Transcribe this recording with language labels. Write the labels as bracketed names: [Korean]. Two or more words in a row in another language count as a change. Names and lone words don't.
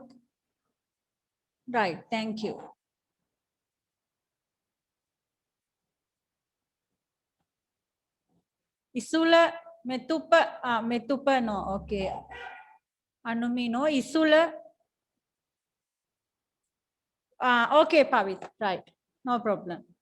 [English] Right, thank you. Isula, metupa, metupa, no, okay. Anumi, no, Isula. Okay, Pavit, right, no problem.